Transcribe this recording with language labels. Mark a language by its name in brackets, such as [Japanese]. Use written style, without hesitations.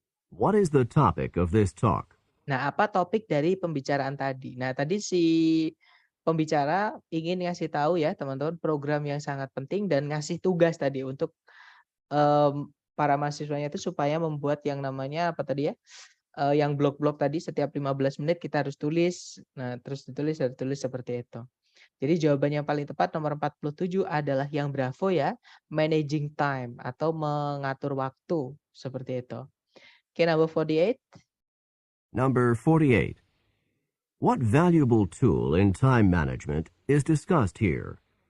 [English] What is the topic of this talk? [Indonesian] Nah, apa topik dari pembicaraan tadi? Nah, tadi si pembicara ingin ngasih tahu ya, teman-teman, program yang sangat penting dan ngasih tugas tadi untuk para mahasiswanya itu supaya membuat yang namanya apa tadi ya? Yang blok-blok tadi setiap 15 menit kita harus tulis. Nah, terus ditulis seperti itu. Jadi jawaban yang paling tepat nomor 47 adalah yang bravo ya, [English] managing time [Indonesian] atau mengatur waktu, seperti itu. [English] Oke, number 48. Number 48. What valuable tool in time management is discussed here?